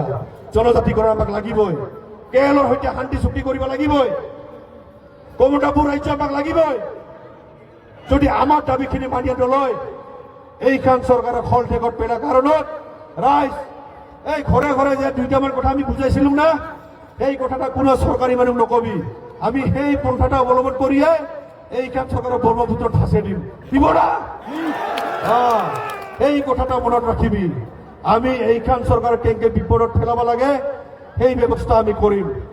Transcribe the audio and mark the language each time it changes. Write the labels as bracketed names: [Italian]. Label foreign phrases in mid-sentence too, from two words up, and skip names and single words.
[Assamese] জনজাতিকৰণ আমাক লাগিবই। কেৰলৰ সৈতে শান্তি চুক্তি কৰিব লাগিবই। কমতাপুৰ ৰাজ্য আমাক লাগিবই। যদি আমাৰ দাবীখিনি মানি নলয় এইখন চৰকাৰৰ খল ঠেকত পেলাৰ কাৰণত ৰাইজ এই ঘৰে ঘৰে যে দুইটামান কথা আমি বুজাইছিলাম না, সেই কথাটা কোনো সরকারি মানুষ নকবি। [Rangpuri] আমি সেই পন্থাটা অবলম্বন করিয়ে এইখান সরকারের ব্রহ্মপুত্র ঠাসে দিব না। এই কথাটা মনত রাখিবি। আমি এইখান সরকার কেঙ্কে বিপদত ফেলাব লাগে সেই ব্যবস্থা আমি করিম।